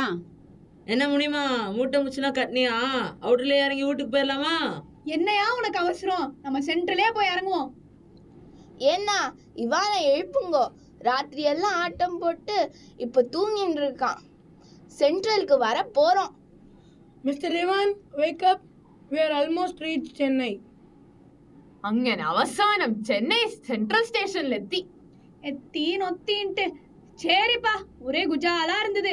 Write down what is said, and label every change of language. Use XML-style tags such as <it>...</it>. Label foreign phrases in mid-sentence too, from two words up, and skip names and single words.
<ta>என்ன முடியுமா, மூட்டை முச்சுனா கட்னியா அவுட்டர்ல இறங்கி வீட்டுக்கு போயிடலாமா? என்னையா உனக்கு அவசரம், நம்ம சென்ட்ரலே போய் இறங்குவோம். ஏன்னா இவான எழுப்புங்கோ, ராத்திரி எல்லாம் ஆட்டம் போட்டு இப்ப தூங்கிட்டு இருக்கான். சென்ட்ரலுக்கு வர போறோம். மிஸ்டர் ரேவான்,</ta> <en>wake up. We are almost reached Chennai.</en> <ml>അങ്ങനെ അവസാനം ചെന്നൈ സെൻട്രൽ സ്റ്റേഷനിലെത്തി.</ml> <ta>நொத்தின்ட்டு சரிப்பா, ஒரே குஜாலா இருந்தது.</ta>